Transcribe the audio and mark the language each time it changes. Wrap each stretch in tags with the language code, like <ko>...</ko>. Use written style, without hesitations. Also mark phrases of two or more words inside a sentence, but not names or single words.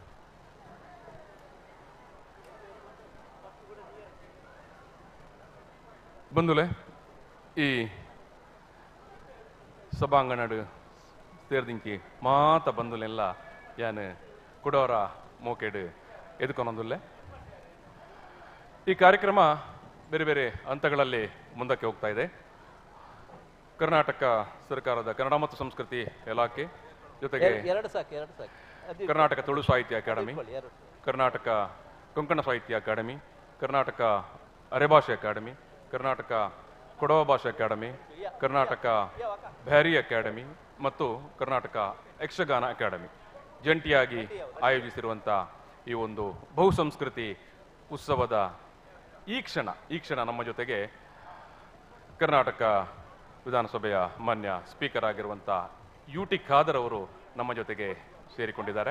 <tcy>ಬಂಧುಲೆ ಈ ಸಭಾಂಗಣಡು ಸೇರ್ದಿಂಕಿ ಮಾತ ಬಂಧುಲೆಲ್ಲ ಯಾನು ಕೊಡೋರ ಮೋಕೆಡು ಎದುಕೊಂದೊಂದುಲ್ಲೆ</tcy> <kn>ಈ ಕಾರ್ಯಕ್ರಮ ಬೇರೆ ಬೇರೆ ಹಂತಗಳಲ್ಲಿ ಮುಂದಕ್ಕೆ ಹೋಗ್ತಾ ಇದೆ. ಕರ್ನಾಟಕ ಸರ್ಕಾರದ ಕನ್ನಡ ಮತ್ತು ಸಂಸ್ಕೃತಿ ಇಲಾಖೆ ಜೊತೆಗೆ ಕರ್ನಾಟಕ ತುಳು ಸಾಹಿತ್ಯ ಅಕಾಡೆಮಿ ಕರ್ನಾಟಕ ಕೊಂಕಣ ಸಾಹಿತ್ಯ ಅಕಾಡೆಮಿ, ಕರ್ನಾಟಕ ಅರೆಭಾಷೆ ಅಕಾಡೆಮಿ, ಕರ್ನಾಟಕ ಕೊಡವ ಭಾಷೆ ಅಕಾಡೆಮಿ, ಕರ್ನಾಟಕ ಬ್ಯಾರಿ ಅಕಾಡೆಮಿ ಮತ್ತು ಕರ್ನಾಟಕ ಯಕ್ಷಗಾನ ಅಕಾಡೆಮಿ ಜಂಟಿಯಾಗಿ ಆಯೋಜಿಸಿರುವಂಥ ಈ ಒಂದು ಬಹುಸಂಸ್ಕೃತಿ ಉತ್ಸವದ ಈ ಕ್ಷಣ ನಮ್ಮ ಜೊತೆಗೆ ಕರ್ನಾಟಕ ವಿಧಾನಸಭೆಯ ಮಾನ್ಯ ಸ್ಪೀಕರ್ ಆಗಿರುವಂಥ UT ಖಾದರ್ ಅವರು ನಮ್ಮ ಜೊತೆಗೆ ಸೇರಿಕೊಂಡಿದ್ದಾರೆ.</kn>